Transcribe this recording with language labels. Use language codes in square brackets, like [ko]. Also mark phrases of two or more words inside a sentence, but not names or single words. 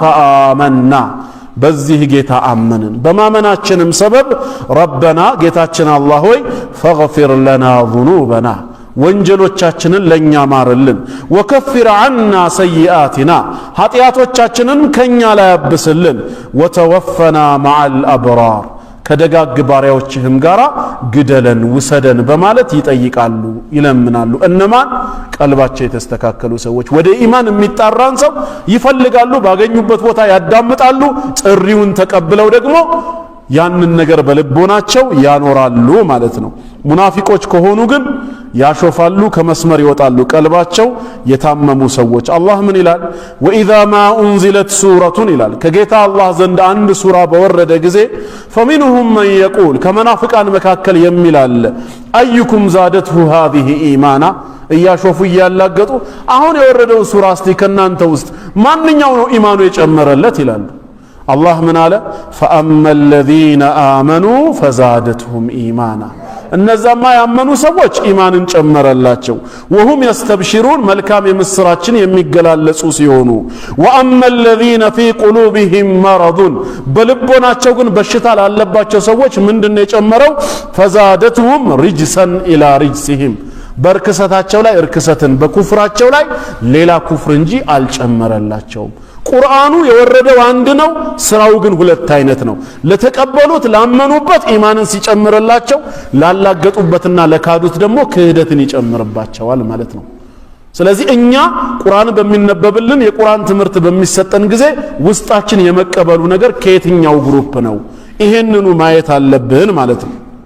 [am] ፈአመና በዚህ ጌታ አመንን በማመናችንም ሰበብ ረበና ጌታችን አላህ ሆይ [ar] فاغفر لنا ذنوبنا [am] ወንጀሎቻችንን ለኛ ማርልን [ar] وكفر عنا سيئاتنا [am] ኃጢአቶቻችንን ከኛ ላይ አብስልን [ar] وتوفنا مع الأبرار [am] ከደጋግ ባሪያዎችህም ጋራ ግደለን ውሰደን በማለት ይጠይቃሉ ይለምናሉ እነማን ቀልባቸው የተስተካከሉ ሰዎች ወደ ኢማን የሚጣራን ሰው ይፈልጋሉ ባገኙበት ቦታ ያዳምጣሉ ጥሪውን ተቀብለው ደግሞ ያንን ነገር በልቦናቸው ያኖራሉ ማለት ነው ሙናፊቆች ከሆኑ ግን ያሾፋሉ ከመስመር ይወጣሉ ቀልባቸው የታመሙ ሰዎች አላህ ምን ይላል ወኢዛ [ar] ما أنزلت سورة [am] ይላል ከጌታ አላህ ዘንድ አንድ ሱራ በወረደ ጊዜ [ar] فمنهم من يقول [am] ከመናፍቃን መካከል የሚላል [ar] أيكم زادته هذه إيمانا [am] እያሾፉ እያላገጡ አሁን የወረደው ሱራ እስቲ ከናንተ ውስጥ ማንኛው ነው ኢማኑ የጨመረለት ይላሉ [ar] الله من قال فأما الذين آمنوا فزادتهم إيمانا [am] እነዛማ ያመኑ ሰዎች ኢማንን ጨመረላቸው [ar] وهم يستبشرون [am] መልካም የምስራችን የሚገላለጹ ሲሆኑ [ar] وأما الذين في قلوبهم مرض [am] በልቦናቸው ግን በሽታ ላለባቸው ሰዎች ምንድነው የጨመረው [ar] فزادتهم رجسا إلى رجسهم [am] በርክሰታቸው ላይ እርክሰትን በኩፍራቸው ላይ ሌላ ኩፍር እንጂ አልጨመረላቸውም ቁርአኑ የወረደው አንድ ነው ስራው ግን ሁለት አይነት ነው ለተቀበሉት ላመኑበት ኢማንን ሲጨምርላቸው ላላገጡበትና ለካዱት ደግሞ ክህደትን ይጨምርባቸዋል ማለት ነው ስለዚህ እኛ ቁርአን በሚነበብልን የቁርአን ትምህርት በሚሰጠን ጊዜ ውስጣችን የመቀበሉ ነገር ከየትኛው ግሩፕ ነው ይሄንኑ ማየት አለብን ማለት ነው